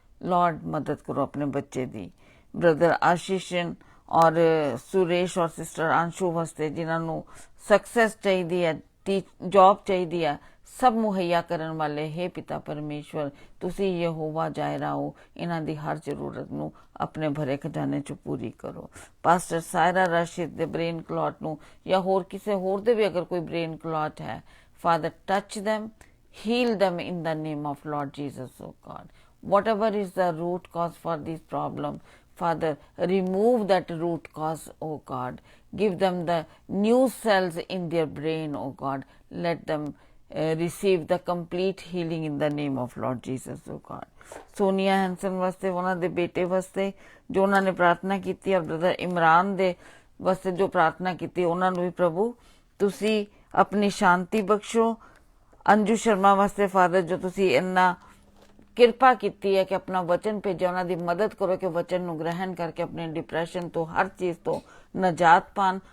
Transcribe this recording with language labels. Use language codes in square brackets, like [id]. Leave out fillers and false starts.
[pa] Lord ਮਦਦ ਕਰੋ ਆਪਣੇ ਬੱਚੇ ਦੀ। ਬ੍ਰਦਰ ਆਸ਼ੀਸ਼ਨ ਔਰ ਸੁਰੇਸ਼ ਔਰ ਸਿਸਟਰ ਅੰਸ਼ੂ ਵਾਸਤੇ ਜਿਨ੍ਹਾਂ ਨੂੰ ਸਕਸੈਸ ਚਾਹੀਦੀ ਹੈ, ਜੌਬ ਚਾਹੀਦੀ ਹੈ, ਸਭ ਮੁਹੱਈਆ ਕਰਨ ਵਾਲੇ ਹੈ ਪਿਤਾ ਪਰਮੇਸ਼ਵਰ ਤੁਸੀਂ ਯਹੋਵਾ ਜਾਇਰਾ ਹੋ। ਇਹਨਾਂ ਦੀ ਹਰ ਜ਼ਰੂਰਤ ਨੂੰ ਆਪਣੇ ਭਰੇ ਖਜ਼ਾਨੇ 'ਚ ਪੂਰੀ ਕਰੋ। ਪਾਸਟਰ ਸਾਇਰਾ ਰਸ਼ੀਦ ਦੇ ਬ੍ਰੇਨ ਕਲੌਟ ਨੂੰ ਜਾਂ ਹੋਰ ਕਿਸੇ ਹੋਰ ਦੇ ਵੀ ਅਗਰ ਕੋਈ ਬ੍ਰੇਨ ਕਲੌਟ ਹੈ father touch [en] them, heal them in the name of Lord Jesus, oh God. Whatever is the root cause for this problem, Father, remove that root cause, oh God. Give them the new cells in their brain, oh God. Let them receive the complete healing in the name of Lord Jesus, oh God. [pa] Sonia ਹੈਂਸਨ ਵਾਸਤੇ ਉਹਨਾਂ ਦੇ ਬੇਟੇ ਵਾਸਤੇ ਜੋ ਉਹਨਾਂ ਨੇ ਪ੍ਰਾਰਥਨਾ ਕੀਤੀ ਔਰ ਬ੍ਰਦਰ ਇਮਰਾਨ ਦੇ ਵਾਸਤੇ ਜੋ ਪ੍ਰਾਰਥਨਾ ਕੀਤੀ ਉਹਨਾਂ ਨੂੰ ਵੀ ਪ੍ਰਭੂ ਤੁਸੀਂ ਆਪਣੀ ਸ਼ਾਂਤੀ ਬਖਸ਼ੋ। ਅੰਜੂ ਸ਼ਰਮਾ ਵਾਸਤੇ ਫਾਦਰ ਜੋ ਤੁਸੀਂ ਇੰਨਾ ਕਿਰਪਾ ਕੀਤੀ ਹੈ ਕਿ ਆਪਣਾ ਵਚਨ ਭੇਜਿਆ ਉਹਨਾਂ ਦੀ ਮਦਦ ਕਰੋ ਕਿ ਵਚਨ ਨੂੰ ਗ੍ਰਹਿਣ ਕਰਕੇ ਆਪਣੇ ਡਿਪਰੈਸ਼ਨ ਤੋਂ ਹਰ ਚੀਜ਼ ਤੋਂ ਨਜਾਤ ਪਾਣ।